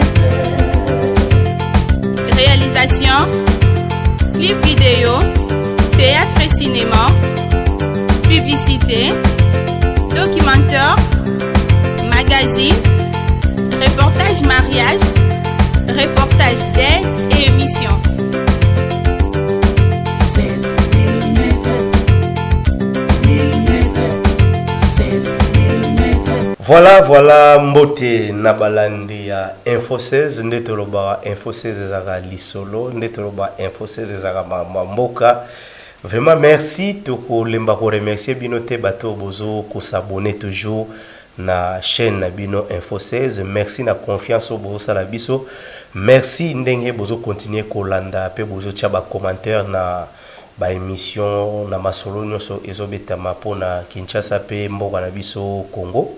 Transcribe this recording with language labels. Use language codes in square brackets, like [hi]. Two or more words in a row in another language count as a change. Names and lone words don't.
[fr] Réalisation, clip vidéo, théâtre et cinéma, publicité, documentaire, magazine, reportage mariage, reportage d'aide et émission. 16 mm. 16 mm. [ln] Voilà mbote na balandi ya Info 16 ndetoloba Info 16 ezaka lisolo ndetoloba Info 16 ezaka mboka. [fr] Vraiment merci [ln] toko lemba ko remercier bino te bato bozo ko [fr] s'abonner toujours [ln] na chaîne na bino Info 16. Merci na confiance au bozo sala biso. Merci ndenge bozo continuer ko landa pe bozo tia ba commentaire na ba émission na masolo nyonso ezobetama pona Kinshasa pe mboka na biso Congo.